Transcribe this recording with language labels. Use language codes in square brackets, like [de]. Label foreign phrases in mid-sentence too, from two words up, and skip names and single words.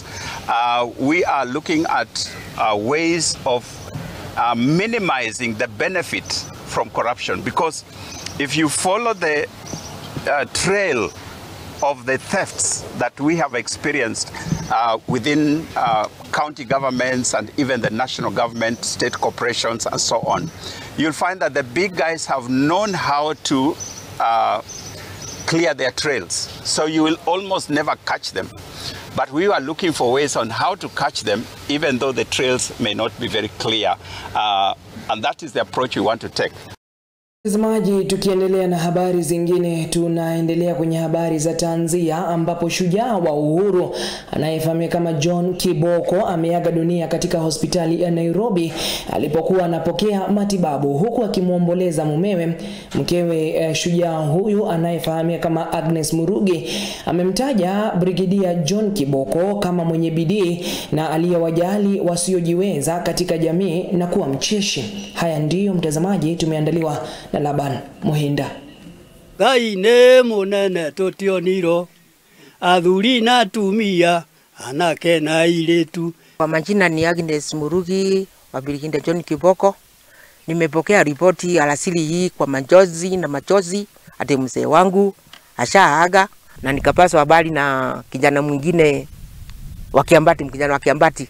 [en] We are looking at ways of minimizing the benefit from corruption, because if you follow the trail of the thefts that we have experienced within county governments and even the national government, state corporations and so on, you'll find that the big guys have known how to clear their trails. So you will almost never catch them. But we are looking for ways on how to catch them, even though the trails may not be very clear. And that is the approach we want to take. [sw] Mtazamaji, tukiendelea na habari zingine, tunaendelea kwenye habari za tanzia ambapo shujaa wa uhuru anayefahamika kama John Kiboko ameaga dunia katika hospitali ya Nairobi alipokuwa anapokea matibabu, huku akimuomboleza mumewe. Mkewe shujaa huyu anayefahamika kama Agnes Murugi amemtaja Brigedia John Kiboko kama mwenye bidii na aliyewajali wasiojiweza katika jamii na kuwa mcheshi. Haya ndiyo mtazamaji tumeandaliwa na Laban Muhinda. [ki] Ngai nĩ mũnene tũtioniro, athuri na atumia, anake na airĩtu. [sw] Kwa majina ni Agnes Murugi wa Brigedia John Kiboko. Nimepokea ripoti alasiri hii kwa machozi ati mzee wangu ashaaga, na nikapaswa habari na kijana mwingine wa Kiambati.